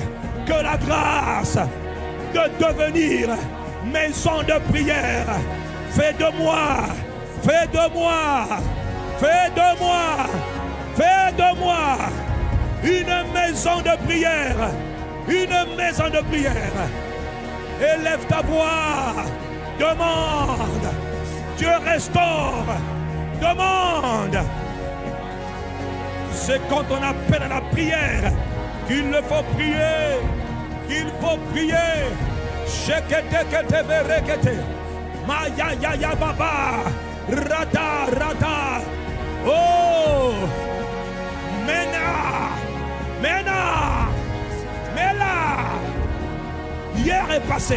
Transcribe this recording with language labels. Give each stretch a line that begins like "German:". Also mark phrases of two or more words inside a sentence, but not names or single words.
French: Que la grâce de devenir maison de prière fait de moi, fais de moi, fais de moi, fais de moi une maison de prière, une maison de prière. Élève ta voix, demande, Dieu restaure, demande. C'est quand on appelle à la prière qu'il faut prier, qu'il faut prier. Shekete berekete. Maya ya ya baba. Rada rada. Oh. Mena. Mena. Mela. Hier est passé.